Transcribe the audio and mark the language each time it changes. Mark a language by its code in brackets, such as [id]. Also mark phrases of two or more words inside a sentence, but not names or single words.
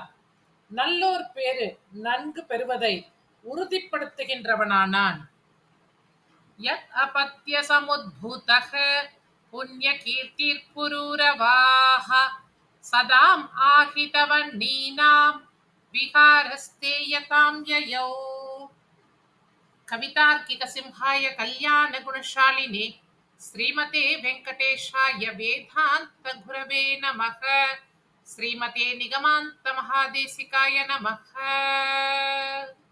[ta] நல்லோர் பேரு நன்கு பெறுவதை உறுதிப்படுத்துகின்றவனானான். [sa] यत् अपत्य समुद्भूतः पुण्यकीर्तिर्पुरूरवाः सताम् आहितवह्नीनाम् विहारस्थेयताम् ययौ. कवितार्किक सिंहाय कल्याण गुणशालिने श्रीमते वेङ्कटेशाय वेदान्त गुरवे नमः. श्रीमते निगमान्त महादेशिकाय नमः.